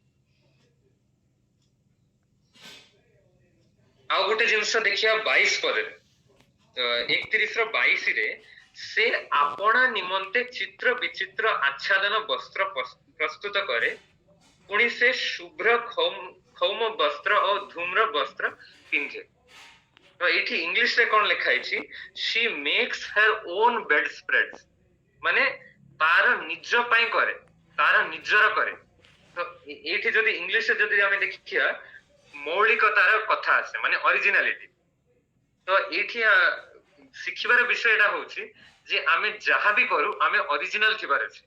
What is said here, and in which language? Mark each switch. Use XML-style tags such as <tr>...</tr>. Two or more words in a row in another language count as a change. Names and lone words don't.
<or>ଆଉ ଗୋଟେ ଜିନିଷ ଦେଖିବା 22 ପଦରେ, 31:22ରେ, ସେ ଆପଣା ନିମନ୍ତେ ଚିତ୍ର ବିଚିତ୍ର ଆଚ୍ଛାଦନ ବସ୍ତ୍ର ପ୍ରସ୍ତୁତ କରେ, ପୁଣି ସେ ଶୁଭ୍ର ଖୌମ ବସ୍ତ୍ର ଓ ଧୂମ୍ର ବସ୍ତ୍ର ପିନ୍ଧେ। ତ ଏଇଠି ଇଂଲିଶରେ କଣ ଲେଖା ହେଇଛି,</or> <en>she makes her own bedspreads,</en> <or>ମାନେ ତାର ନିଜ ପାଇଁ କରେ, ତାର ନିଜର କରେ। ତ ଏଇଠି ଯଦି ଇଂଲିଶରେ ଯଦି ଆମେ ଦେଖିବା, ମୌଳିକତାର କଥା ଆସେ, ମାନେ ଅରିଜିନାଲିଟି। ତ ଏଇଠି ଶିଖିବାର ବିଷୟ ଏଟା ହଉଛି ଯେ ଆମେ ଯାହା ବି କରୁ ଆମେ ଅରିଜିନାଲ ଥିବାର ଅଛି।</or>